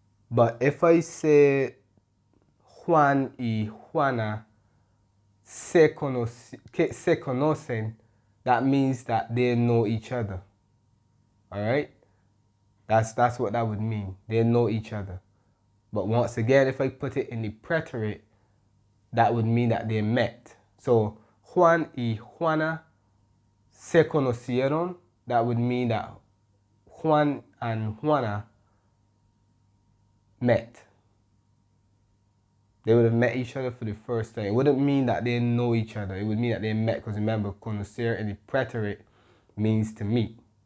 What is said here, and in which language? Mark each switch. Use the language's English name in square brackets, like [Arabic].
[English] But if I say [Spanish] Juan y Juana se conocen, [English] that means that they know each other, all right? That's what that would mean. They know each other. But once again, if I put it in the preterite, that would mean that they met. [Spanish] So Juan y Juana se conocieron. [English] That would mean that Juan and Juana met. They would have met each other for the first time. It wouldn't mean that they know each other. It would mean that they met, because remember, conocer in the preterite means to meet.